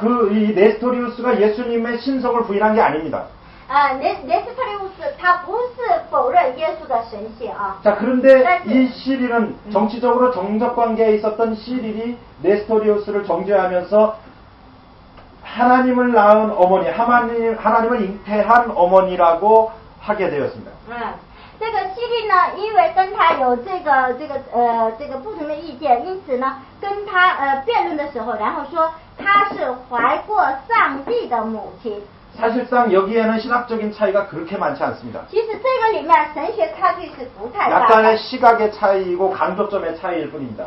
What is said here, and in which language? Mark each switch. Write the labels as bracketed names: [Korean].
[Korean] 이 네스토리우스가 예수님의 신성을 부인한 게 아닙니다. [Chinese] 네스토리우스他不是否认耶稣的神性啊。 [Korean] 자, 그런데 이 시릴은 정치적으로 정적 관계에 있었던 시릴이 네스토리우스를 정죄하면서 하나님을 낳은 어머니, 하나님을 잉태한 어머니라고 하게 되었습니다. [Chinese] 这个希律呢，因为跟他有这个不同的意见，因此呢，跟他辩论的时候，然后说他是怀过上帝的母亲。 [Korean] 사실상 여기에는 신학적인 차이가 그렇게 많지 않습니다. [Chinese] 其实这个里面神学差距是不太大的。 [Korean] 약간의 시각의 차이이고 강조점의 차이일 뿐입니다.